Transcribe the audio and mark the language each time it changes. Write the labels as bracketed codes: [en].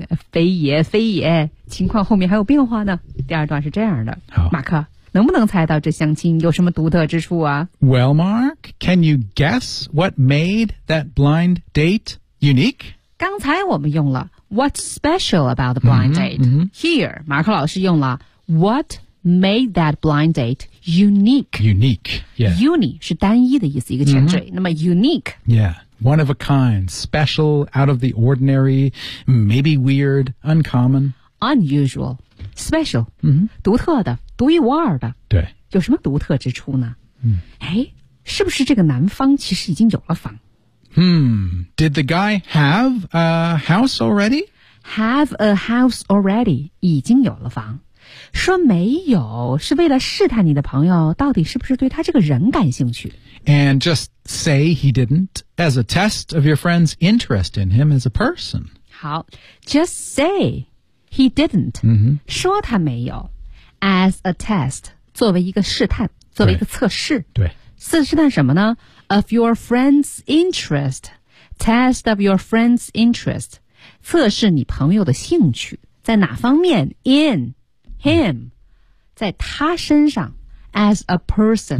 [zh] 非也非也，情况后面还有变化呢。第二段是这样的，马克能不能猜到这相亲有什么独特之处啊 [en] ？Well, Mark, can you guess what made that blind date unique? [zh] 刚才我们用了。 [en] What's special about the blind date? Mm-hmm, mm-hmm. Here, [zh] 马克老师用了 [en] What made that blind date unique? Unique, yeah. [zh] Uni 是单一的意思，一个前缀。Mm-hmm. 那么 unique? [en] Yeah, one of a kind, special, out of the ordinary, maybe weird, uncommon. Unusual, special,、 mm-hmm. [zh] 独特的，独一无二的。对。有什么独特之处呢？是不是这个男方其实已经有了房？ [en] Did the guy have a house already? Have a house already, [zh] 已经有了房。说没有是为了试探你的朋友到底是不是对他这个人感兴趣。 [en] And just say he didn't, as a test of your friend's interest in him as a person. 好 ,just say he didn't,、 mm-hmm. [zh] 说他没有 , [en] as a test, [zh] 作为一个试探作为一个测试。对。是试探什么呢？ [en] Of your friend's interest, [zh] test of your friend's interest, 测试你朋友的兴趣，在哪方面 ？ [en] In him, [zh] 在他身上 ， [en] as a person.